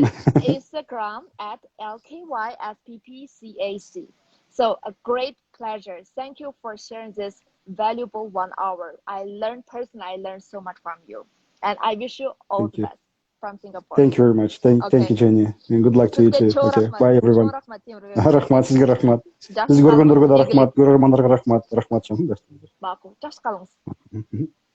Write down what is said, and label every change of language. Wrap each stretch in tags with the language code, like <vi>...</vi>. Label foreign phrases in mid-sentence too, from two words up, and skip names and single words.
<en>Instagram at LKYSPPCAC. So a great pleasure. Thank you for sharing this valuable 1 hour. I learned so much from you. And I wish you all the best from Singapore. Thank you very much. Thank you, Jenny. And good luck to you too. Okay. Bye, everyone.</en> <kk>Рахмат, сізге рахмат. Біз көргендерге де рахмат, көрермандарға рахмат. Рахмат. Мақұл. Жақсы қалыңыз.</kk>